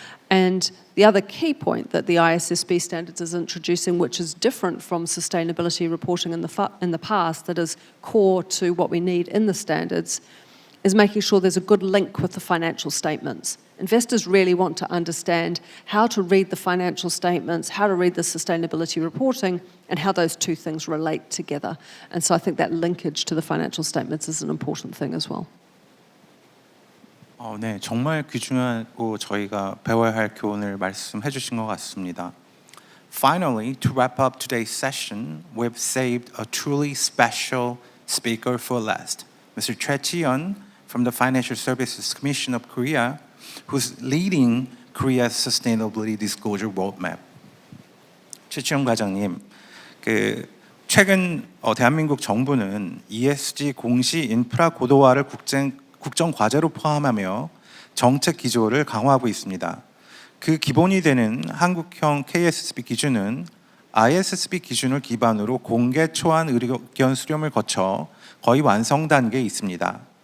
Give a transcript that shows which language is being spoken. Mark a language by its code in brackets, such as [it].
[en] And the other key point that the ISSB standards is introducing, which is different from sustainability reporting in the past, that is core to what we need in the standards, is making sure there's a good link with the financial statements. Investors really want to understand how to read the financial statements, how to read the sustainability reporting, and how those two things relate together. And so I think that linkage to the financial statements is an important thing as well. [ko] 네, 정말 귀중하고 저희가 배워야 할 교훈을 말씀해 주신 것 같습니다. [en] Finally, to wrap up today's session, we've saved a truly special speaker for last, Mr. Choi Chi-yeon from the Financial Services Commission of Korea, who's leading Korea's Sustainability Disclosure Roadmap. [ko] 최치영 과장님, 최근 대한민국 정부는 ESG 공시 인프라 고도화를 국정 과제로 포함하며 정책 기조를 강화하고 있습니다. 그 기본이 되는 한국형 KSSB 기준은 ISSB 기준을 기반으로 공개 초안 의견 수렴을 거쳐 거의 완성 단계에 있습니다.